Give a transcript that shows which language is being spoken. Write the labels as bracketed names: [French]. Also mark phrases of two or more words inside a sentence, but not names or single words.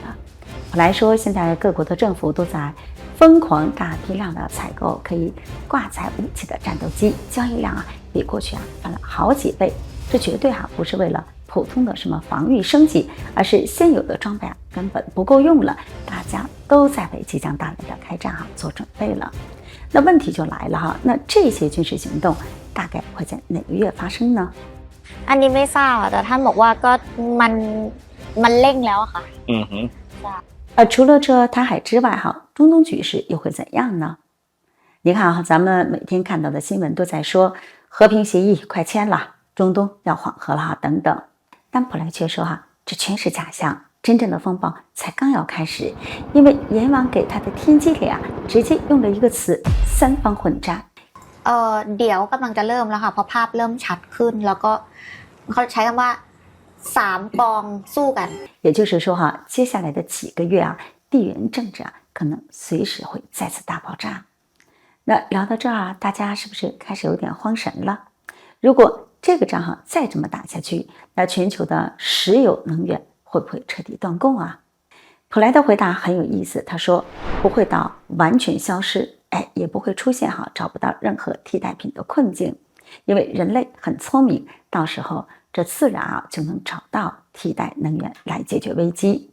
[Chinese] 普莱说现在各国的政府都在疯狂大批量的采购可以挂载武器的战斗机，交易量比过去翻了好几倍。这绝对不是为了普通的什么防御升级，而是现有的装备根本不够用了，大家都在为即将到来的开战做准备了。那问题就来了那这些军事行动大概会在哪个月发生呢？ [Thai] อันนี้ไม่ทราบแต่ท่านบอกว่าก็มันเร่งแล้วค่ะ [Chinese] 除了这台海之外中东局势又会怎样呢？你看咱们每天看到的新闻都在说和平协议快签了，中东要缓和了等等，但普莱却说这全是假象，真正的风暴才刚要开始，因为阎王给他的天机里直接用了一个词三方混战。 [Thai] เดี๋ยวกำลังจะเริ่มแล้วค่ะเพราะภาพเริ่มชัดขึ้นแล้วก็เขาใช้คำว่า3กองสู้กัน [Chinese] 也就是说接下来的几个月地缘政治可能随时会再次大爆炸。那聊到这儿大家是不是开始有点慌神了？如果这个仗再这么打下去，那全球的石油能源会不会彻底断供普莱的回答很有意思，他说不会到完全消失，也不会出现找不到任何替代品的困境，因为人类很聪明，到时候这自然就能找到替代能源来解决危机。